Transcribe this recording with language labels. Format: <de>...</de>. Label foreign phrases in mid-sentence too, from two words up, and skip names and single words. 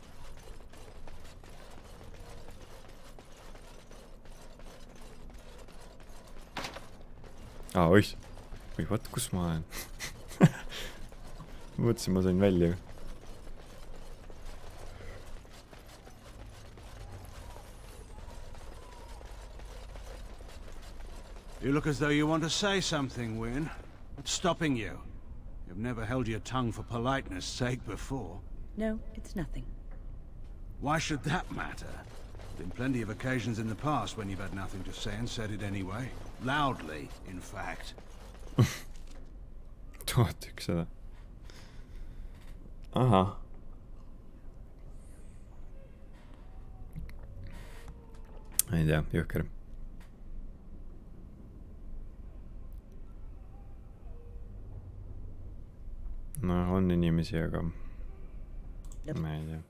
<et>Oih! Või vaat, kus ma olen? Mõtlesin, ma sain välja.</et> <en>You look as though you want to say something, Wynne. What's stopping you? You've never held your tongue for politeness' sake before. No, it's nothing. Why should that matter? There've been plenty of occasions in the past when you've had nothing to say and said it anyway. Loudly, in fact. 1100. Ahah.</en> <et>Ei tea, jõhker. No, on inimesi, aga ma ei tea.</et>